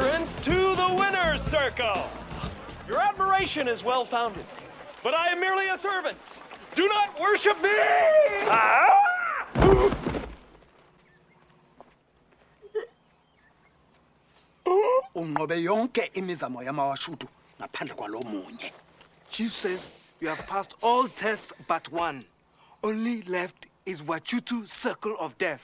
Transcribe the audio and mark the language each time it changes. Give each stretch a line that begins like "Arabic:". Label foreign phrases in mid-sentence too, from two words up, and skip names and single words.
English: Greetings to the winner's circle. Your admiration is well-founded, but I am merely a servant. Do not worship me!
North Ndebele: Unqobe yonke imizamo yamawashutu ngaphandle kwalo munye.
English: Chief says you have passed all tests but one. Only left is Wachutu's circle of death.